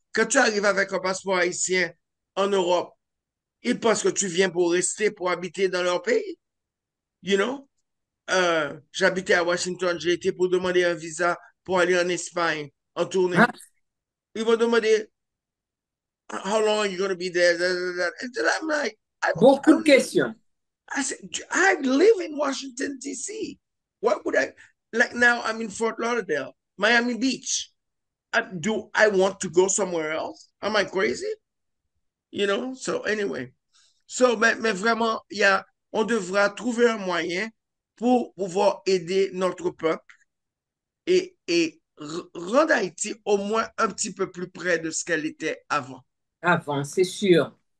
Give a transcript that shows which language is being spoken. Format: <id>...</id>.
<fr>Quand tu arrives avec un passeport haïtien en Europe, ils pensent que tu viens pour rester, pour habiter dans leur pays.</fr> <en>You know?</en> <fr>J'habitais à Washington, j'ai été pour demander un visa pour aller en Espagne en Hein? tournée. Ils vont demander,</fr> <en>how long are you going to be there? And then I'm like, I,</en> <fr>Beaucoup de questions.</fr> <en>I said, I live in Washington, D.C. What would I, like now I'm in Fort Lauderdale, Miami Beach. Do I want to go somewhere else? Am I crazy? You know? So anyway.</en> <fr>So, mais vraiment, on devra trouver un moyen pour pouvoir aider notre peuple et rendre Haïti au moins un petit peu plus près de ce qu'elle était avant. Avant, c'est sûr.</fr>